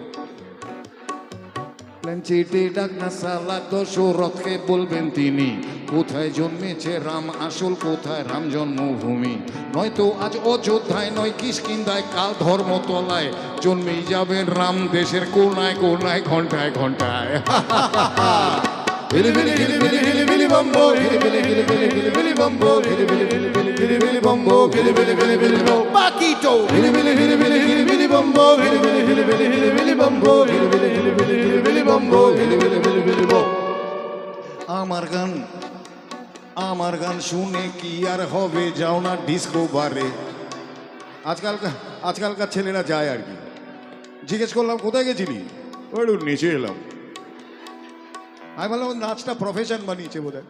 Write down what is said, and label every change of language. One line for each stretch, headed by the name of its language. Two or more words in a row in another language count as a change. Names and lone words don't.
Bangla: প্ল্যানচেটে ডাক্তার সাল্লাহ দশরথকে বলবেন তিনি, কোথায় জন্মেছে রাম আসল, কোথায় রাম জন্মভূমি। নয়তো আজ অযোধ্যায় নয় কিষ্কিন্ধায়, কাল ধর্মতলায় জন্মেই যাবেন রাম দেশের কোনায় কোনায় ঘন্টায় ঘন্টায়। হিলিবিলি হিলিবিলি হিলিবিলি বম্বো, হিলিবিলি হিলিবিলি হিলিবিলি বম্বো, হিলিবিলি হিলিবিলি হিলিবিলি বম্বো, হিলিবিলি হিলিবিলি পাকিটো, হিলিবিলি হিলিবিলি হিলিবিলি বম্বো, হিলিবিলি হিলিবিলি হিলিবিলি বম্বো, হিলিবিলি হিলিবিলি হিলিবিলি বম্বো, হিলিবিলি হিলিবিলি বম্বো। আমার গান শুনে কি আর হবে, যাও না ডিস্কো বারে। আজকালকার ছেলেরা যায় আর কি। জিজ্ঞেস করলাম কোথায় গেছিলি, ওই নেচে এলাম। আমি বললাম নাচটা প্রফেশন বানিয়েছে বোধ হয়।